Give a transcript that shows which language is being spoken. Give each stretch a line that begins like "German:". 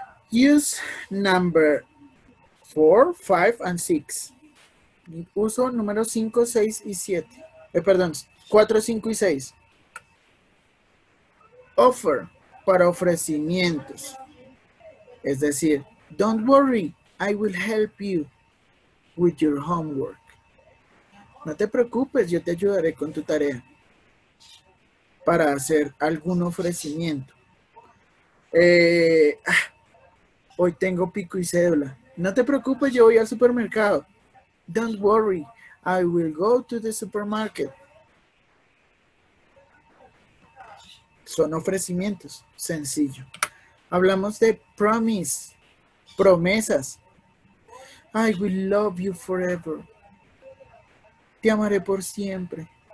English: Use number 4, 5, and 6.
Spanish: Uso número 5, 6 y 7. Perdón, 4, 5 y 6. Offer, para ofrecimientos. Es decir,
English: don't worry, I will help you with your homework.
Spanish: No te preocupes, yo te ayudaré con tu tarea. Para hacer algún ofrecimiento. Hoy tengo pico y cédula. No te preocupes, yo voy al supermercado.
English: Don't worry, I will go to the supermarket.
Spanish: Son ofrecimientos, sencillo. Hablamos de promise, promesas.
English: I will love you forever.
Spanish: Te amaré por siempre.